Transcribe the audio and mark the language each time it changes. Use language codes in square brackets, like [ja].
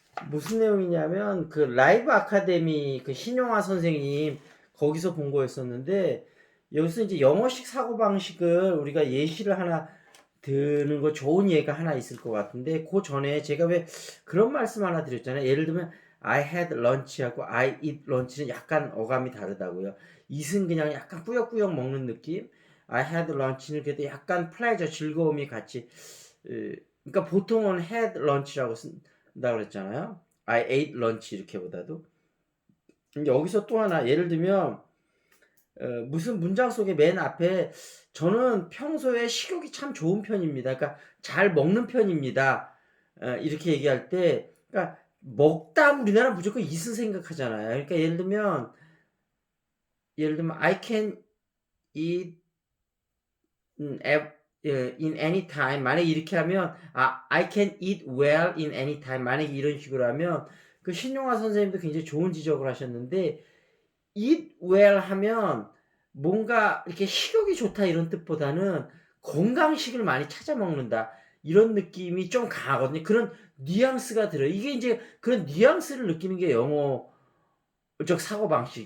[ko] 무슨 내용이냐면, 그 라이브 아카데미 그 신용화 선생님, 거기서 본 거였었는데, 여기서 이제 영어식 사고방식을 우리가 예시를 하나 드는 거 좋은 예가 하나 있을 것 같은데 그 전에 제가 왜 그런 말씀 하나 드렸잖아요. 예를 들면 [en] I had lunch [ko] 하고 [en] I eat lunch [ko] 는 약간 어감이 다르다고요. it은 그냥 약간 꾸역꾸역 먹는 느낌. [en] I had lunch [ko] 는 그래도 약간 플레저 즐거움이 같이 그러니까 보통은 [en] had lunch [ko] 라고 쓴다 그랬잖아요. [en] I ate lunch [ko] 이렇게보다도. 여기서 또 하나 예를 들면 무슨 문장 속에 맨 앞에 저는 평소에 식욕이 참 좋은 편입니다. 그러니까 잘 먹는 편입니다. 이렇게 얘기할 때, 그러니까 먹다 우리나라 무조건 있을 생각하잖아요. 그러니까 예를 들면 [en] I can eat in any time. [ko] 만약에 이렇게 하면 [en] I can eat well in any time. [ko] 만약에 이런 식으로 하면 그 신용화 선생님도 굉장히 좋은 지적을 하셨는데 [en] eat well [ko] 하면 뭔가 이렇게 식욕이 좋다 이런 뜻보다는 건강식을 많이 찾아 먹는다 이런 느낌이 좀 강하거든요. 그런 뉘앙스가 들어요. 이게 이제 그런 뉘앙스를 느끼는 게 영어적 사고방식.